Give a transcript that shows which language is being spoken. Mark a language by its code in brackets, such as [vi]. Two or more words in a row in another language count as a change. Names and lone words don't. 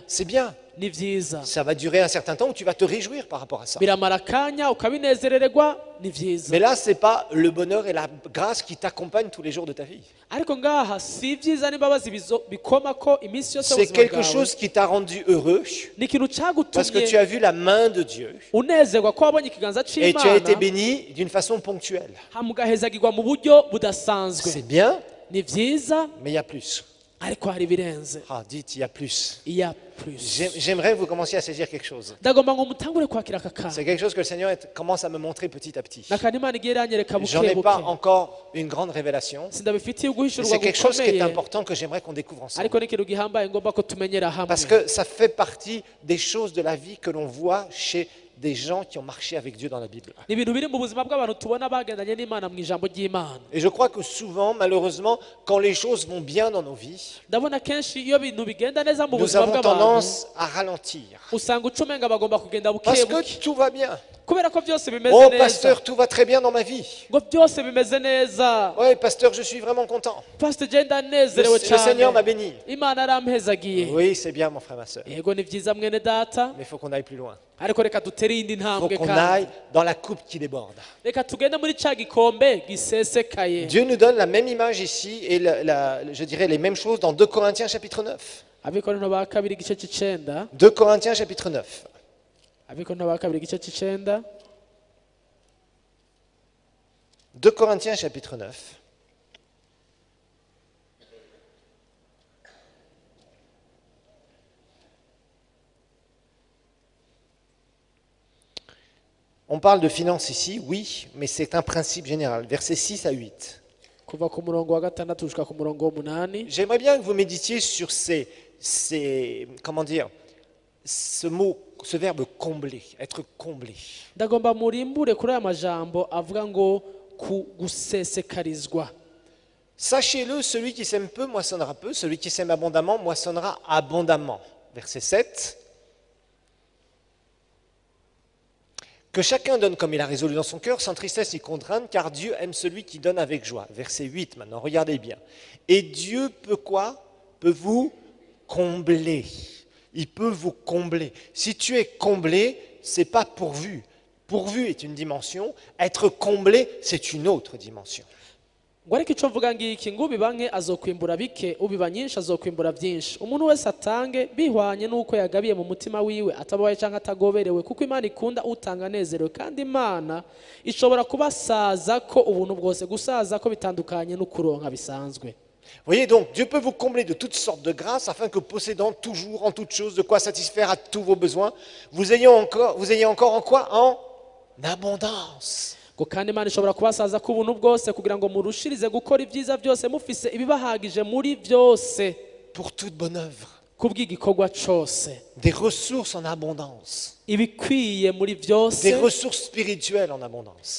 [fr] C'est bien. [rn] Ni vyiza, [fr] Ça va durer un certain temps où tu vas te réjouir par rapport à ça. [rn] biramara akanya ukabinezerererwa. Ni vyiza, [fr] Mais là, ce n'est pas le bonheur et la grâce qui t'accompagnent tous les jours de ta vie. [rn] ariko ngaha si ibyiza n'imbabazi bikomako iminsi yose [fr] C'est [rn] y'ubuzima [fr] quelque [rn] bwawe. [fr] chose qui t'a rendu heureux [rn] ni ikintu [fr] parce que tu [rn] cagutumye [fr] as vu la main de Dieu [rn] unezerwa ko wabonye ikiganza [fr] et tu as été [rn] c'imana [fr] béni d'une façon ponctuelle. [rn] hama ugahezagirwa mu buryo budasanzwe. [fr] C'est bien, [rn] Ni vyiza, [fr] mais il y a plus. [rn] ariko hari ibirenze. [fr] Ah, dites, il y a plus. [rn] iya plus. [fr] J'aimerais que vous commenciez à saisir quelque chose. [rn] ndagomba ngo mutangure kwakira aka kantu [fr] C'est quelque chose que le Seigneur commence à me montrer petit à petit. [rn] nakandi imana igiye iranyereka [fr] J'en ai pas [rn] bukebuke. [fr] encore une grande révélation. [rn] sindabifitiye [fr] Mais [rn] uguhishurwa [fr] c'est quelque chose qui est [rn] gukomeye, [fr] important que j'aimerais qu'on découvre ensemble. [rn] ariko ni ikintu gihambaye ngomba ko tumenyera hamwe. [fr] Parce que ça fait partie des choses de la vie que l'on voit chez des gens qui ont marché avec Dieu dans la Bible. [rn] ni ibintu biri mu buzima bw'abantu tubona bagendanye n'imana mu ijambo ry'imana. [fr] Et je crois que souvent, malheureusement, quand les choses vont bien dans nos vies, [rn] ndabona kenshi iyo ibintu bigenda neza mu [fr] nous [rn] buzima [fr] avons [rn] bw'abantu [fr] tendance à ralentir. [rn] usanga ucumenga bagomba kugenda [fr] Parce [rn] bukebuke [fr] que tout va bien. [rn] kubera ko byose bimeze [fr] Oh, [rn] neza, [fr] pasteur, tout va très bien dans ma vie. [rn] ngo byose bimeze neza. [fr] Oui, pasteur, je suis vraiment content. [rn] pastor je ndanezerewe [fr] Le Seigneur m'a [rn] cyane, [fr] béni. [rn] imana arampezagiye. [fr] Oui, c'est bien, mon frère, ma soeur. [rn] yego ni byiza mwene data, [fr] Mais il faut qu'on aille plus loin. [rn] ariko reka dutere iyindi [fr] Il faut [rn] ntambwe [fr] qu'on [rn] kandi [fr] aille dans la coupe qui déborde. [rn] reka tugende muri ca gikombe gisesekaye. [fr] Dieu nous donne la même image ici et je dirais les mêmes choses dans 2 Corinthiens chapitre 9. [rn] Abikorinto ba kabiri igice c'icenda, [fr] 2 Corinthiens chapitre 9. [rn] Abikorinto ba kabiri igice c'icenda, [fr] 2 Corinthiens chapitre 9. On parle de finances ici, oui, mais c'est un principe général. Versets 6 à 8. [rn] kuva ku murongo wa gatandatu gushika ku murongo w'umunani. [fr] J'aimerais bien que vous méditiez sur comment dire, ce mot, ce verbe combler, être comblé. [rn] ndagomba murimbure kuri aya majambo avuga ngo gusesekarizwa. [fr] Sachez-le, celui qui sème peu moissonnera peu, celui qui sème abondamment moissonnera abondamment. Verset 7. Que chacun donne comme il a résolu dans son cœur, sans tristesse ni contrainte, car Dieu aime celui qui donne avec joie. Verset 8 maintenant, regardez bien. Et Dieu peut quoi? Peut vous combler. Il peut vous combler. Si tu es comblé, ce n'est pas pourvu. Pourvu est une dimension, être comblé, c'est une autre dimension. [rn] ngo ariko icyo mvuga ngiki ngo ubiba nke azokwimbura bike, ubiba nyinshi azokwimbura byinshi. Umuntu wese atange bihwanye n'uko yagabiye mu mutima wiwe, atabaye cyangwa atagoberewe, kuko imana ikunda utanga anezerewe, kandi imana ishobora kubasaza ko ubuntu bwose, gusaza ko bitandukanye no kuronka bisanzwe. [fr] Voyez donc, Dieu peut vous combler de toutes sortes de grâces afin que possédant toujours en toutes choses de quoi satisfaire à tous vos besoins, vous ayez encore en quoi? En abondance. [rn] ngo kandi imana ishobora kubasaza ko ubuntu bwose kugira ngo murushirize gukora ibyiza byose mufise ibibahagije muri byose [fr] Pour toute bonne œuvre. [rn] kubw'igikorwa cose, [fr] Des ressources en abondance. [rn] ibikwiye muri [fr] Des [rn] byose, [fr] ressources spirituelles en abondance.